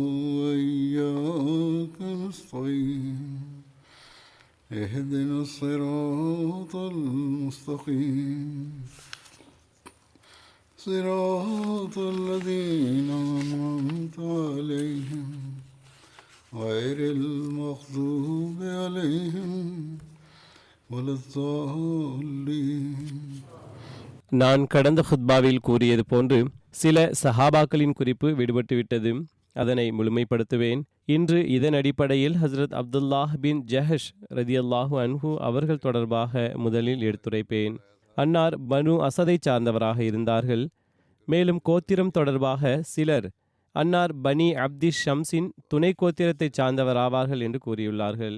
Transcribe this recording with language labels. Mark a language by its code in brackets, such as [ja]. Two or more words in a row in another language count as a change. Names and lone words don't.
[ar] وإياك نستعين اهدنا الصراط المستقيم صراط الذين أنعمت عليهم غير المغضوب عليهم ولا الضالين. [ta] நான் கடந்த ஹுத்பாவில் கூறியது போன்று சில சஹாபாக்களின் குறிப்பு விடுபட்டுவிட்டது. அதனை முழுமைப்படுத்துவேன். இன்று இதன் அடிப்படையில் ஹஸ்ரத் அப்துல்லாஹ் பின் ஜஹஷ் [ar] رضي الله عنه [ta] அவர்கள் தொடர்பாக முதலில் எடுத்துரைப்பேன். அன்னார் பனு அசதை சார்ந்தவராக இருந்தார்கள். மேலும் கோத்திரம் தொடர்பாக சிலர் அன்னார் பனி அப்தி ஷம்ஸின் துணை கோத்திரத்தை சார்ந்தவராவார்கள் என்று கூறியுள்ளார்கள்.